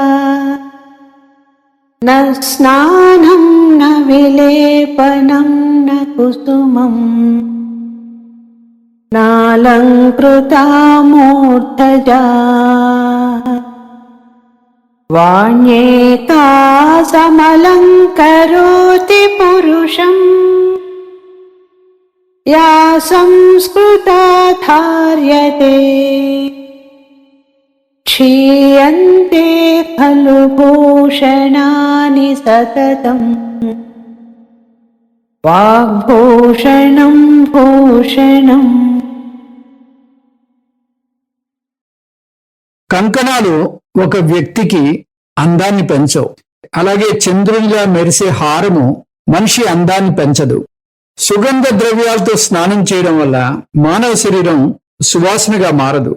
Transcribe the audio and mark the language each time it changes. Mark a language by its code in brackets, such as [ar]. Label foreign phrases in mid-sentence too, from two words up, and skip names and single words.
[sa] న స్నానం న విలేపనం న కుసుమం నాలంకృతా మూర్ధజా వాణ్యేకా సమలంకరోతి పురుషం యా సంస్కృతా ధార్యతే क्षीयन्ते खलु भूषणानि सततम् वाग्भूषणं भूषणम्. [te] కంకణాలు ఒక వ్యక్తికి అందాన్ని పెంచవు. అలాగే చంద్రునిలా మెరిసే హారము మనిషి అందాన్ని పెంచదు. సుగంధ ద్రవ్యాలతో స్నానం చేయడం వల్ల మానవ శరీరం సువాసనగా మారదు.